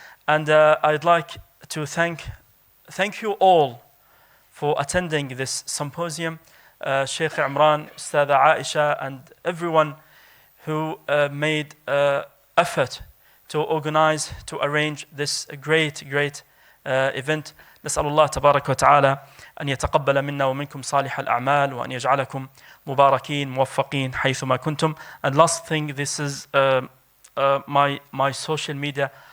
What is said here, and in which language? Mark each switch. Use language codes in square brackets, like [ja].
[en] And I'd like to thank you all for attending this symposium. Sheikh Imran, Ustadha Aisha, and everyone who made effort to organize, to arrange this great event. [ar] نسأل الله تبارك وتعالى أن يتقبل منا ومنكم صالح الأعمال وأن يجعلكم مباركين موفقين حيثما كنتم. [en] And last thing, this is my social media.